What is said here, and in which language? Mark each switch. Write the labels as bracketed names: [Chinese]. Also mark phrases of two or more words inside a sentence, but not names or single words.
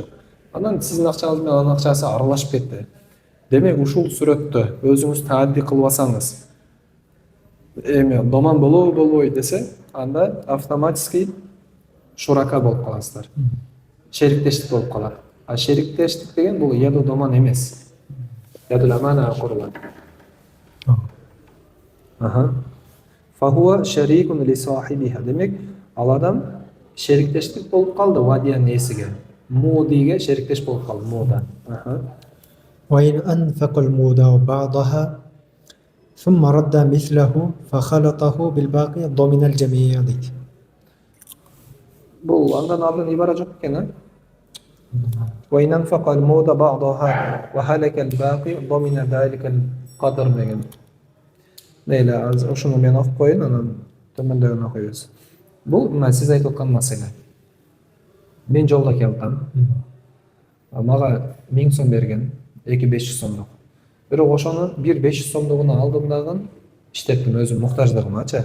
[Kyrgyz] Анан сиздин акчаңыз менен анын акчасы аралашып кетти. Демек ушул сүрөттө өзүңүз таадди кылбасаңыз, эми доман болобой десе, анда автоматически шурака болуп каласыздар. Шериктештик болуп калат. А шериктештик деген бул [Arabic] يد الضمان [Kyrgyz] эмес. [Arabic] يد الأمانة [Kyrgyz] курулат. Аха. [Arabic] فهو شريك لصاحبها. [Kyrgyz] Демек, ал адам шериктештик болуп калды вадиян несиге. Мудиге шериктеш болуп калды, муда. Аха. [Arabic] وإن أنفق المودع بعضها ثم رد مثله فخلطه بالباقي ضمن الجميع [Kyrgyz] дейді. Бул андан алдын ибара жок экен, а? [Arabic] وإن أنفق المود بعضها وهلك الباقي ضمن ذلك القدر [Kyrgyz] деген. Мейлі, ошону мен окуп коеюн, анан төмөндөгүн окуйбуз. Бул мына сиз айтып аткан маселе. Мен жолдо келдим. Мага 1000 сом берген, 2500 сомдук. Бирок ошону 500 сомдугуну алдым дагы иштеттим өзүм муктаждыгымачы.